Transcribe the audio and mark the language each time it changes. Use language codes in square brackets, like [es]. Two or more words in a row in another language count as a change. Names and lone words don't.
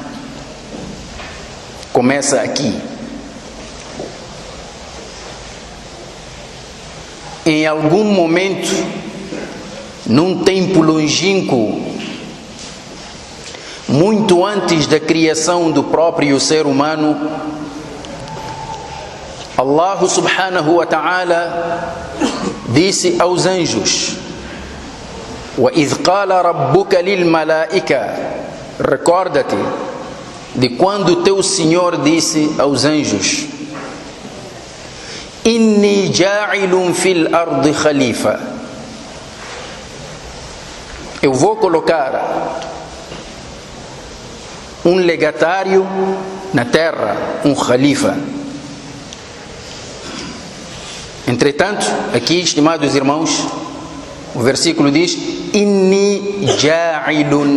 [pt] Começa aqui. Em algum momento, num tempo longínquo, muito antes da criação do próprio ser humano, [ar] الله سبحانه وتعالى [pt] disse aos anjos: [ar] وَإِذْ قَالَ رَبُّكَ لِلْمَلَائِكَةِ. [pt] Recorda-te de quando teu Senhor disse aos anjos: إِنِّي جَاعِلٌ فِي الْأَرْضِ خَلِيفَةً. Eu vou colocar um legatário na terra, um khalifa. Entretanto, aqui, estimados irmãos, o versículo diz: [ar] إني جاعل.